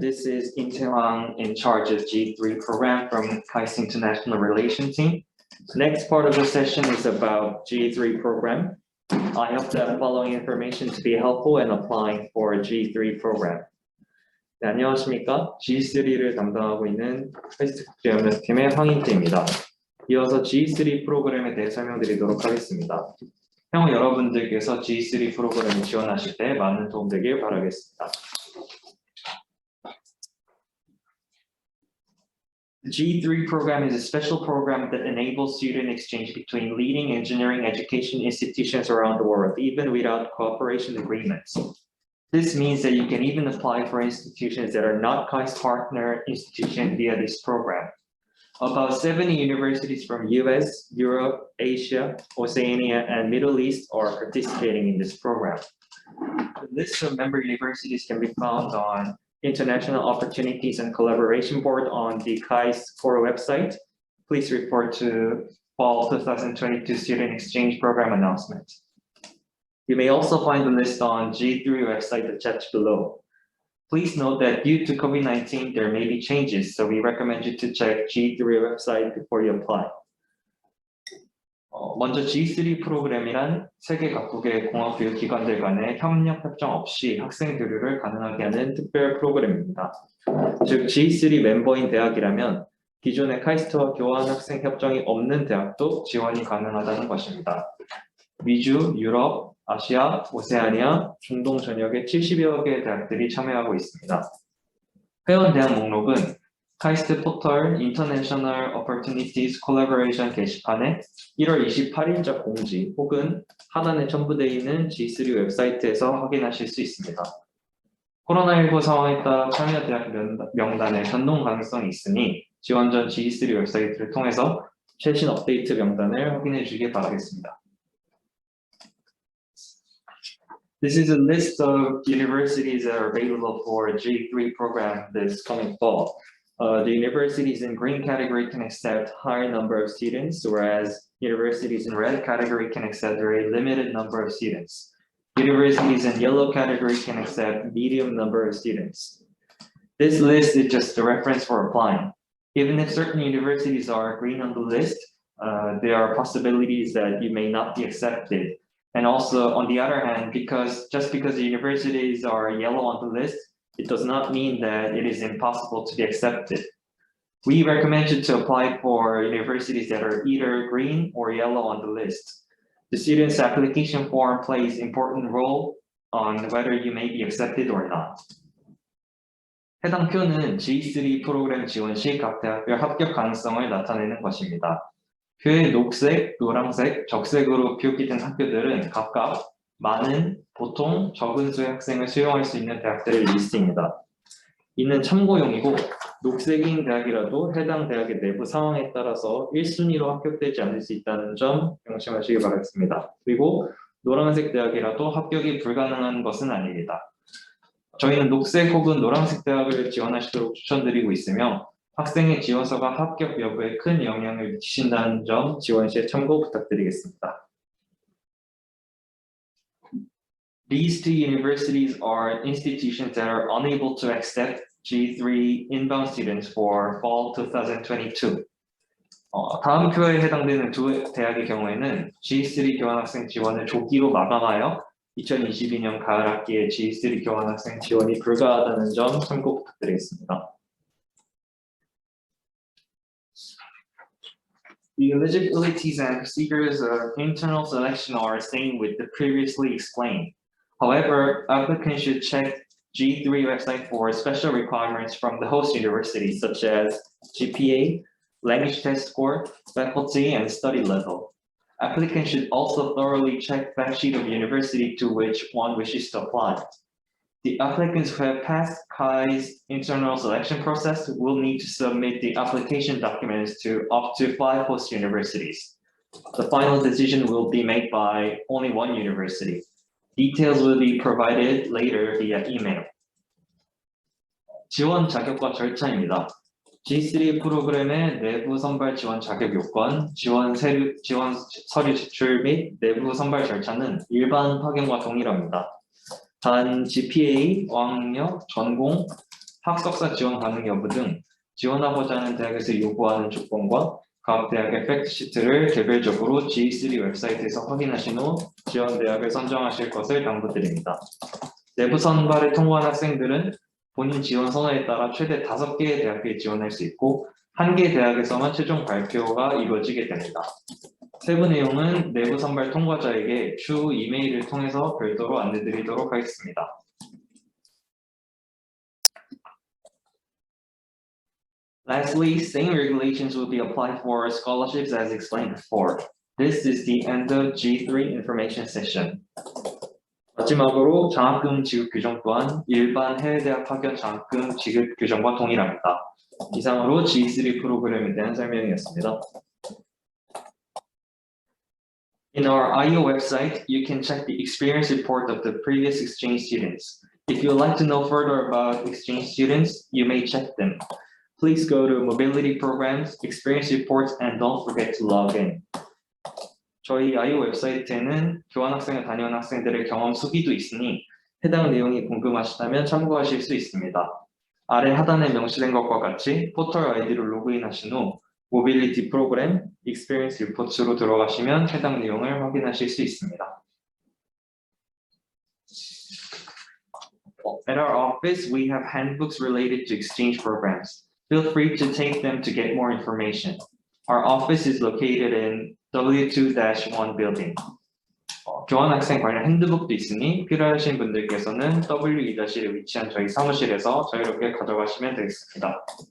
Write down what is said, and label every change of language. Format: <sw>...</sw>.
<en>This is In Tae-hwang in charge of G3 program from KAIST International Relations team. The next part of the session is about G3 program. I hope that following information to be helpful in applying for a G3 program.</en> <ko>네, 안녕하십니까? G3를 담당하고 있는 카이스트 국제협력팀의 황인태입니다. 이어서 G3 프로그램에 대해 설명드리도록 하겠습니다. 향후 여러분들께서 G3 프로그램을 지원하실 때 많은 도움 되길 바라겠습니다.</ko> <en>The G3 program is a special program that enables student exchange between leading engineering education institutions around the world, even without cooperation agreements. This means that you can even apply for institutions that are not KAIST partner institutions via this program. About 70 universities from US, Europe, Asia, Oceania, and Middle East are participating in this program. The list of member universities can be found on International Opportunities and Collaboration Board on the KAIST core website. Please report to Fall 2022 Student Exchange Program announcement. You may also find the list on G3 website attached below. Please note that due to COVID-19, there may be changes, so we recommend you to check G3 website before you apply.</en> <ko>먼저 G3 프로그램이란 세계 각국의 공학교육기관들 간의 협력 협정 없이 학생 교류를 가능하게 하는 특별 프로그램입니다. 즉 G3 멤버인 대학이라면 기존의 카이스트와 교환 학생 협정이 없는 대학도 지원이 가능하다는 것입니다. 미주, 유럽, 아시아, 오세아니아, 중동 전역의 70여 개의 대학들이 참여하고 있습니다. 회원 대학 목록은 카이스트 포털 International Opportunities Collaboration 게시판에 1월 28일자 공지 혹은 하단에 첨부되어 있는 G3 웹사이트에서 확인하실 수 있습니다. 코로나19 상황에 따라 참여 대학 명단의 변동 가능성이 있으니 지원 전 G3 웹사이트를 통해서 최신 업데이트 명단을 확인해 주시기 바라겠습니다.</ko> <en>This is a list of universities that are available for a G3 program this coming fall. The universities in green category can accept higher number of students, whereas universities in red category can accept a very limited number of students. Universities in yellow category can accept medium number of students. This list is just a reference for applying. Even if certain universities are green on the list, there are possibilities that you may not be accepted. And also, on the other hand, just because the universities are yellow on the list, it does not mean that it is impossible to be accepted. We recommend you to apply for universities that are either green or yellow on the list. The student's application form plays an important role on whether you may be accepted or not.</en> <ko>해당 표는 G3 프로그램 지원 시 각 대학별 합격 가능성을 나타내는 것입니다. 표의 녹색, 노란색, 적색으로 표기된 학교들은 각각 많은, 보통, 적은 수의 학생을 수용할 수 있는 대학들의 리스트입니다. 이는 참고용이고 녹색인 대학이라도 해당 대학의 내부 상황에 따라서 1순위로 합격되지 않을 수 있다는 점 명심하시기 바라겠습니다. 그리고 노란색 대학이라도 합격이 불가능한 것은 아닙니다. 저희는 녹색 혹은 노란색 대학을 지원하시도록 추천드리고 있으며 학생의 지원서가 합격 여부에 큰 영향을 미친다는 점 지원 시에 참고 부탁드리겠습니다.</ko> <en>These two universities are institutions that are unable to accept G3 inbound students for fall 2022.</en> <ko>다음 표에 해당되는 두 대학의 경우에는 G3 교환학생 지원을 조기로 마감하여 2022년 가을 학기에 G3 교환학생 지원이 불가하다는 점 참고 부탁드리겠습니다.</ko> <en>The eligibilities and procedures of internal selection are same with the previously explained. However, applicants should check G3 website for special requirements from the host university, such as GPA, language test score, faculty, and study level. Applicants should also thoroughly check fact sheet of university to which one wishes to apply. The applicants who have passed KAI's internal selection process will need to submit the application documents to up to 5 host universities. The final decision will be made by only one university. Details will be provided later via email.</en> <ko>지원 자격과 절차입니다. G3 프로그램의 내부 선발 지원 자격 요건, 지원 서류 제출 및 내부 선발 절차는 일반 파견과 동일합니다. 단 GPA, 어학력, 전공, 학석사 지원 가능 여부 등 지원하고자 하는 대학에서 요구하는 조건과 각 대학의 팩트시트를 개별적으로 G3 웹사이트에서 확인하신 후 지원 대학을 선정하실 것을 당부드립니다. 내부 선발에 통과한 학생들은 본인 지원 선호에 따라 최대 5개의 대학에 지원할 수 있고 1개 대학에서만 최종 발표가 이루어지게 됩니다. 세부 내용은 내부 선발 통과자에게 추후 이메일을 통해서 별도로 안내드리도록 하겠습니다.</ko> <en>Lastly, same regulations will be applied for scholarships as explained before. This is the end of G3 information session.</en> <ko>마지막으로 장학금 지급 규정 또한 일반 해외대학 파견 장학금 지급 규정과 동일합니다. 이상으로 G3 프로그램에 대한 설명이었습니다.</ko> <en>In our IO website, you can check the experience report of the previous exchange students. If you would like to know further about exchange students, you may check them. Please go to mobility programs, experience reports, and don't forget to log in.</en> <ko>저희 IO 웹사이트에는 교환학생을 다녀온 학생들의 경험 수기도 있으니 해당 내용이 궁금하시다면 참고하실 수 있습니다. 아래 하단에 명시된 것과 같이 포털 아이디로 로그인하신 후 모빌리티 프로그램, 익스피리언스 리포츠로 들어가시면 해당 내용을 확인하실 수 있습니다.</ko> <en>At our office, we have handbooks related to exchange programs. Feel free to take them to get more information. Our office is located in W2-1 building.</en> <ko>교환학생 관련 핸드북도 있으니 필요하신 분들께서는 W2-1에 위치한 저희 사무실에서 자유롭게 가져가시면 되겠습니다.</ko>